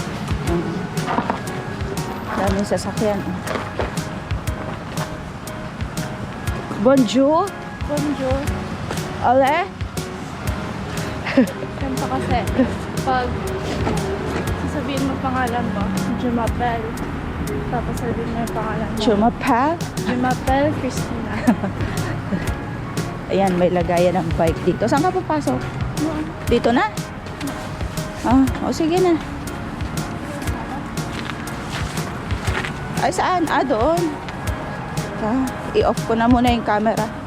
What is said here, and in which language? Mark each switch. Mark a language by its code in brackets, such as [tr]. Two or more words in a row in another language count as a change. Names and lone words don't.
[tl] Daming sasakyan. [fr] Bonjour. Bonjour. [tl] Ole. Ganito kasi, pag sasabihin mo pangalan mo, [fr] Je m'appelle. [tl] Tapos sabihin mo yung pangalan mo. [fr] Je m'appelle. Je m'appelle Christina. [tl] Ayan, may lagayan ng bike dito. Saan ka papasok? Dito na? O sige na. Ay, saan? Doon. I-off ko na muna yung camera.